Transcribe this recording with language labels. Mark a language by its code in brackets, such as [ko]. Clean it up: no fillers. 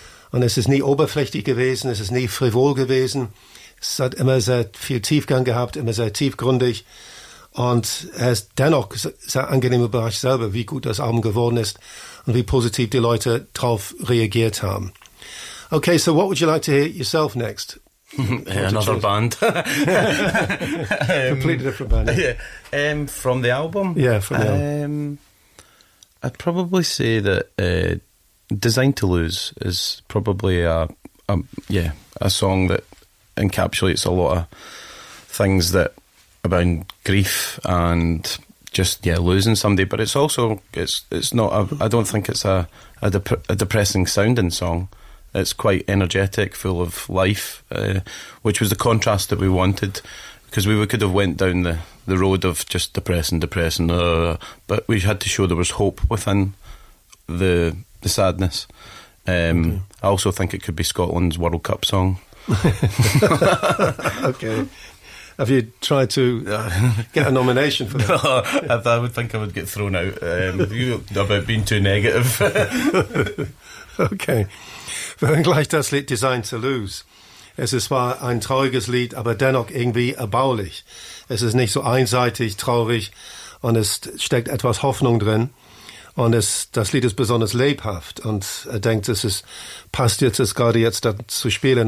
[de] Und es ist nie oberflächlich gewesen, es ist nie frivol gewesen. Es hat immer sehr viel Tiefgang gehabt, immer sehr tiefgründig. Und er ist dennoch sehr angenehm überrascht selber, wie gut das Album geworden ist und wie positiv die Leute drauf reagiert haben. [en] Okay, so what would you like to hear yourself next? Another band. Completely different band. Yeah. Yeah. From the album? Yeah, from the album. I'd probably say that Designed to Lose is probably a song that encapsulates a lot of things that about grief and just losing somebody, but it's also I don't think it's a depressing sounding song. It's quite energetic, full of life, which was the contrast that we wanted, because we could have went down the road of just depressing, but we had to show there was hope within the sadness. Okay. I also think it could be Scotland's World Cup song. Okay. Have you tried to get a nomination for that? No, I would think I would get thrown out about being too negative. [de] Okay. Wenngleich das Lied Designed to Lose. Es ist zwar ein trauriges Lied, aber dennoch irgendwie erbaulich. Es ist nicht so einseitig, traurig und es steckt etwas Hoffnung drin. Und das Lied ist besonders lebhaft und er denkt, es passt gerade jetzt dazu spielen.